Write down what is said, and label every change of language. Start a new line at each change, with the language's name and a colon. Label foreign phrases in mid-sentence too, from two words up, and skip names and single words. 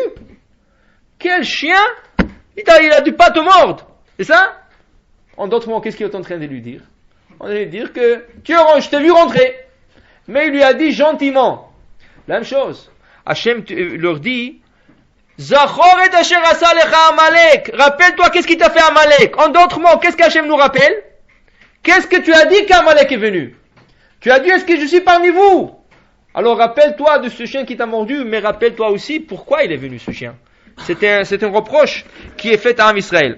French: Quel chien? Il a dû pas te mordre. C'est ça? En d'autres mots, qu'est-ce qu'il est en train de lui dire? On va lui dire que, je t'ai vu rentrer. Mais il lui a dit gentiment. La même chose. Hachem leur dit,
Hebrew: זכור את אשר עשה לך עמלק.
French: Rappelle-toi qu'est-ce qui t'a fait Amalek. En d'autres mots, qu'est-ce qu'Hachem nous rappelle? Qu'est-ce que tu as dit qu'Amalek est venu? Tu as dit, est-ce que je suis parmi vous? Alors rappelle-toi de ce chien qui t'a mordu, mais rappelle-toi aussi pourquoi il est venu ce chien. C'est un reproche qui est fait à Israël.